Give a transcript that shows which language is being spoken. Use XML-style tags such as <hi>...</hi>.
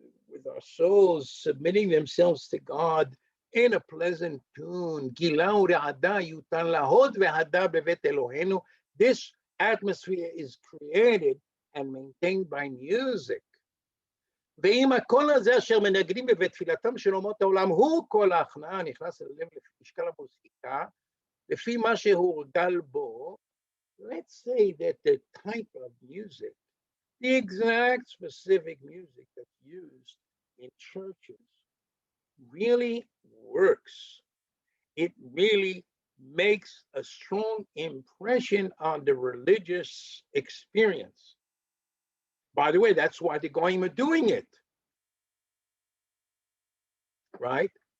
<en>With our souls submitting themselves to God in a pleasant tune.</en> <he>גילה ורעדה יותן להוד והדה בבית אלוהינו.</he> <en>This atmosphere is created and maintained by music.</en> <he>ואם הקול הזה אשר מנגנים בבית תפילתם של אומות העולם הוא קול ההכנעה הנכנס אל הלב לפי משקל המוזיקה, לפי מה שהורגל בו,</he> <en>let's say that the type of music, the exact specific music that's used in churches really works. It really makes a strong impression on the religious experience. By the way, that's why the Goyim are doing it, right?</en>